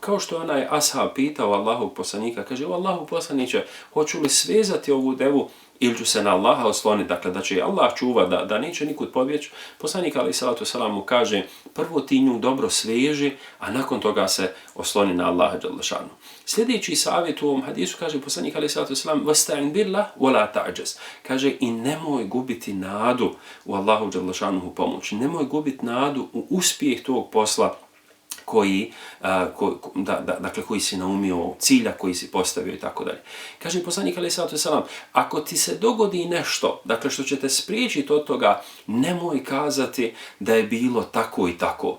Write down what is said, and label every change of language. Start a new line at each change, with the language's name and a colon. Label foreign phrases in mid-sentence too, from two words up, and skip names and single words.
Bosnian: Kao što onaj ashab pitao Allahovog poslanika, kaže: "O Allahov poslaniče, hoću li svezati ovu devu ili ću se na Allaha osloniti, dakle da će Allah čuva, da neće nikud pobjeći?" Poslanik
Arabic: عليه الصلاة والسلام
Bosnian: mu kaže: "Prvo ti nju dobro sveži, a nakon toga se osloni na Allaha
Arabic: جل شأنه."
Bosnian: Sljedeći savjet u ovom hadisu kaže poslanik
Arabic: عليه الصلاة والسلام: "واستعن بالله ولا تعجز."
Bosnian: Kaže i nemoj gubiti nadu u Allahu
Arabic: جل شأنه
Bosnian: pomoć. Nemoj gubiti nadu u uspjeh tog posla koji si naumio, cilja koji si postavio i tako dalje. Kaže poslanik
Arabic: عليه الصلاة والسلام:
Bosnian: "Ako ti se dogodi nešto, dakle što će te spriječiti od toga, nemoj kazati da je bilo tako i tako.